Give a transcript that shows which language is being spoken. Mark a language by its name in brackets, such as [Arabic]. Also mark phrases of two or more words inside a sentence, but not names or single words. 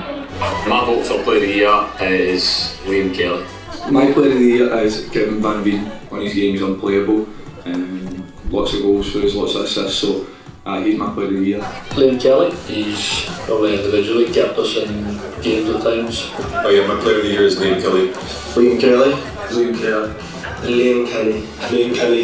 [English] My vote for Player of the Year is Liam Kelly. My Player of the Year is Kevin Van Veen. One of his games is unplayable. Lots of goals for us, lots of assists, so he's my Player of the Year. Liam Kelly, he's probably individually kept us in games at times. Oh yeah, my Player of the Year is Liam Kelly. Liam Kelly. Liam Kelly. Liam Kelly. Liam Kelly.